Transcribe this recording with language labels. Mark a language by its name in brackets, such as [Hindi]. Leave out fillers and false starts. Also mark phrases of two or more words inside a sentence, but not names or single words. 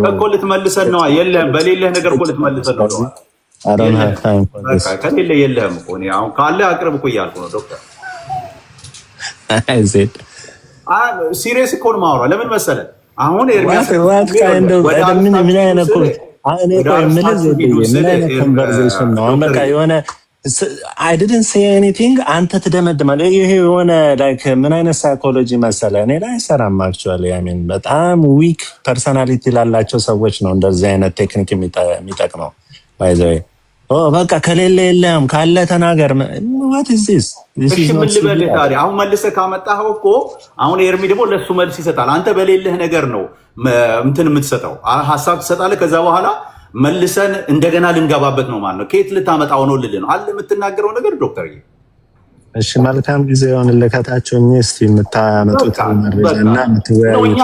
[Amharic] እኮ ልትመልሰን ነው። የለህም በሌለህ ነገር እኮ ልትመልሰን ነው። ከሌለ የለህም እኮ አሁን ካለ አቅርብ እኮ እያልኩ ነው ዶክተር። ዜድ ሲሪየስ እኮ ነው የማወራው። ለምን መሰለህ አሁን ኤርሚያስ ምን አይነት ኮንቨርሴሽን ነው በቃ የሆነ [English] I didn't say anything [Amharic] አንተ ትደመድማለህ። ይሄ የሆነ ላይክ ምን አይነት ሳይኮሎጂ መሰለህ እኔ ላይ ሰራም [English] actually I [Amharic] በጣም [English] weak personality [Amharic] ላላቸው ሰዎች ነው እንደዚህ አይነት ቴክኒክ የሚጠቅመው። [English] by the way [Amharic] በቃ ከሌለ የለም ካለ ተናገር። [English] what is this [Amharic] ምን ልበልህ ታዲያ? አሁን መልሰህ ካመጣኸው እኮ አሁን ኤርሚ ደግሞ ለሱ መልስ ይሰጣል። አንተ በሌለህ ነገር ነው እንትን የምትሰጠው ሀሳብ ትሰጣለህ። ከዛ በኋላ መልሰን እንደገና ልንገባበት ነው ማለት ነው። ከየት ልታመጣው ነው ልልህ ነው አለ የምትናገረው ነገር ዶክተር። እሺ መልካም ጊዜ ይሁንልህ። ከታች እስቲ የምታመጡት መረጃና የምትወያዩት